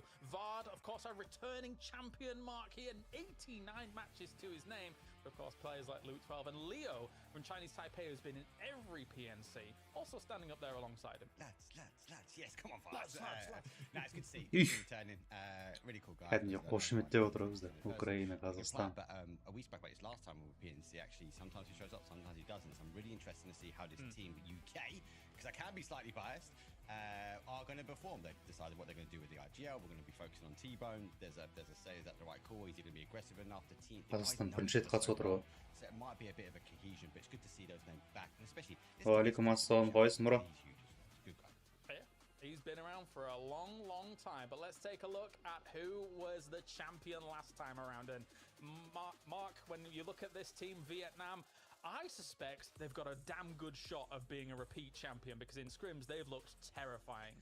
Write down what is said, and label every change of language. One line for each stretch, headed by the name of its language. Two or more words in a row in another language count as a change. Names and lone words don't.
English: Vard, of course, our returning champion mark here, 89 matches to his name. Of course, players like Luke 12 and Leo from Chinese Taipei, who's been in every PNC, also standing up there alongside him. Lads, yes, come on, Vibes. No, it's good to see Ih. you returning. Really cool guy.
Kazakh: Кәдімгі қошеметтеп отыр бізді. Украина, Қазақстан.
English: But we spoke about this last time with PNC. Actually, sometimes he shows up, sometimes he doesn't. So I'm really interested to see how this team, UK, because I can be slightly biased, are going to perform. They've decided what they're going to do with the IGL. We're going to be focusing on T-Bone. There's a say, is that the right call? Is he going to be aggressive enough? The team.
Kazakh: Қазақстан бірінші рет қатысып отыр ғой.
English: So it might be a bit of a cohesion, but it's good to see those names back, and especially.
Arabic: وعليكم السلام,
Kazakh: қалайсың, Мұра?
English: He's huge as well. He's a good guy. He's been around for a long, long time. But let's take a look at who was the champion last time around. And Mark, when you look at this team, Vietnam, I suspect they've got a damn good shot of being a repeat champion because in scrims they've looked terrifying.